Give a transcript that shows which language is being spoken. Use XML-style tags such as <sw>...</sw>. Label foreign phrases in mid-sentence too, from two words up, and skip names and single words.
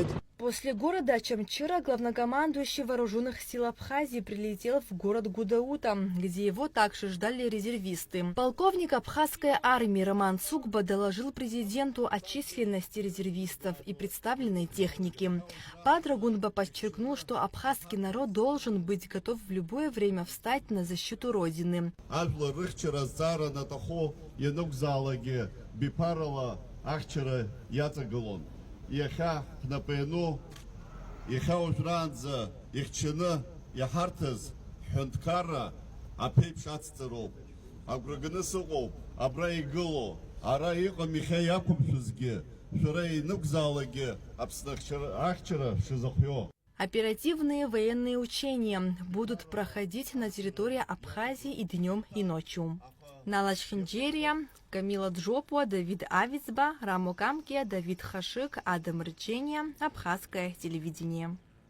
<ru>После города Ачамчира главнокомандующий вооруженных сил Абхазии прилетел в город Гудаута, где его также ждали резервисты. Полковник абхазской армии Роман Цукба доложил президенту о численности резервистов и представленной техники. Падра Гунба подчеркнул, что абхазский народ должен быть готов в любое время встать на защиту Родины.</ru> <ab>Иахьа ҳнапаҩну, иахьа уажәраанӡа ихьчаны иаҳарҭаз ҳҳәынҭқарра аԥеиԥш ацҵароуп. Агәра ганы сыҟоуп, абра игыло, ара иҟам иахьа иақәымшәозгьы, шәара инықәзаалагьы Аԥсны ахьчара шизыхио.</ab> <ru>Оперативные военные учения будут проходить на территории Абхазии и днем, и ночью. Нала Чхинджерия, Камила Джопуа, Давид Авицба, Рамо Камке, Давид Хашик, Адам Рычения, Абхазское телевидение.</ru>